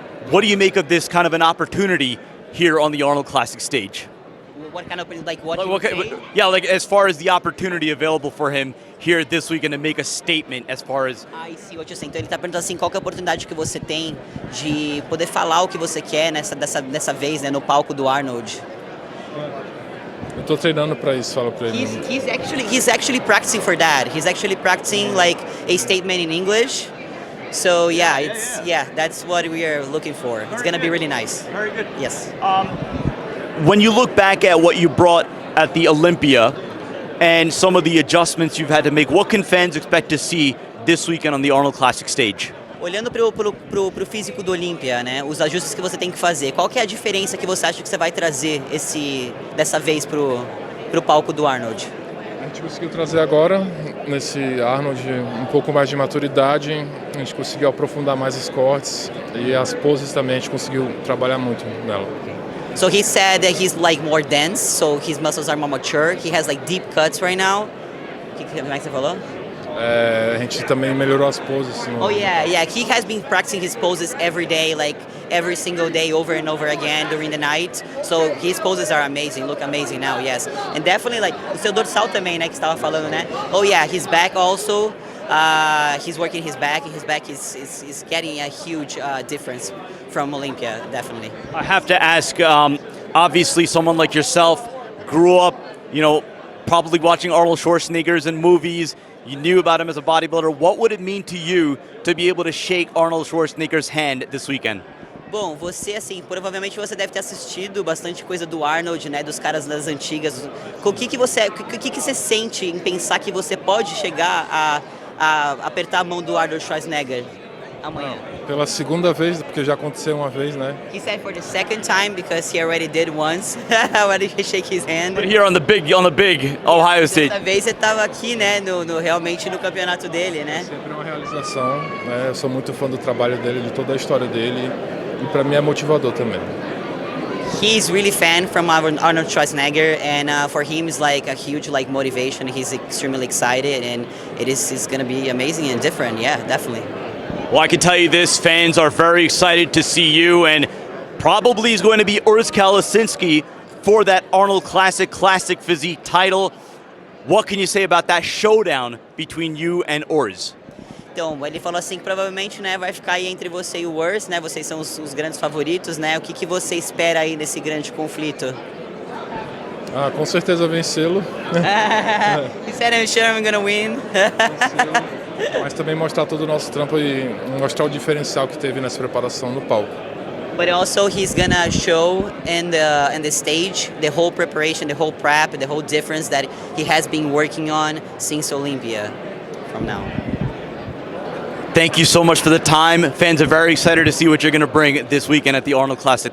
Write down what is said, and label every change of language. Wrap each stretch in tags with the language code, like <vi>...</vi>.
<en>What do you make of this kind of an opportunity here on the Arnold Classic stage? What kind of, what say? Yeah, as far as the opportunity available for him here this weekend to make a statement as far as... I see what you're saying.</en> <pt>Então ele está perguntando assim, qual que é a oportunidade que você tem de poder falar o que você quer dessa vez, né, no palco do Arnold? Eu tô treinando para isso, falo para ele.</pt> <en>He's actually practicing for that. He's actually practicing like a statement in English. So that's what we are looking for. It's gonna be really nice. Very good. Yes. When you look back at what you brought at the Olympia and some of the adjustments you've had to make, what can fans expect to see this weekend on the Arnold Classic stage?</en> <pt>Olhando pro físico do Olympia, né, os ajustes que você tem que fazer, qual que é a diferença que você acha que você vai trazer dessa vez pro palco do Arnold? A gente conseguiu trazer agora, nesse Arnold, um pouco mais de maturidade, a gente conseguiu aprofundar mais os cortes e as poses também a gente conseguiu trabalhar muito nela.</pt> <en>So he said that he's like more dense, so his muscles are more mature. He has like deep cuts right now.</en> <pt>Como é que você falou? A gente também melhorou as poses.</pt> <en>Oh yeah. He has been practicing his poses every day, like every single day, over and over again during the night. So his poses are amazing, look amazing now, yes. And definitely like</en> <pt>o seu dorsal também, né, que estava falando, né?</pt> <en>Oh yeah, his back also. He's working his back, and his back is getting a huge difference from Olympia, definitely. I have to ask, obviously someone like yourself grew up, probably watching Arnold Schwarzenegger in movies. You knew about him as a bodybuilder. What would it mean to you to be able to shake Arnold Schwarzenegger's hand this weekend?</en> <pt>Bom, você, assim, provavelmente você deve ter assistido bastante coisa do Arnold, né, dos caras das antigas. O que você sente em pensar que você pode chegar a apertar a mão do Arnold Schwarzenegger amanhã? Pela segunda vez, porque já aconteceu uma vez, né?</pt> <en>He said for the second time because he already did once. Already shake his hand. But here on the big Ohio stage.</en> <pt>Dessa vez você estava aqui, né, realmente no campeonato dele, né? Sempre uma realização, né? Eu sou muito fã do trabalho dele, de toda a história dele, e para mim é motivador também.</pt> <en>He's really fan from Arnold Schwarzenegger, and for him it's like a huge like motivation. He's extremely excited, and it's going to be amazing and different. Yeah, definitely. Well, I can tell you this, fans are very excited to see you, and probably is going to be Urs Kalasinski for that Arnold Classic Physique title. What can you say about that showdown between you and Urs?</en> <pt>Então, ele falou assim que provavelmente, né, vai ficar aí entre você e o Urs, né? Vocês são os grandes favoritos, né? O que você espera aí desse grande conflito? Ah, com certeza vencê-lo.</pt> <en>He said, I'm sure I'm gonna win.</en> <pt>Mas também mostrar todo o nosso trampo e mostrar o diferencial que teve nessa preparação no palco.</pt> <en>But also he's gonna show in the stage the whole preparation, the whole prep, the whole difference that he has been working on since Olympia from now. Thank you so much for the time. Fans are very excited to see what you're going to bring this weekend at the Arnold Classic.</en>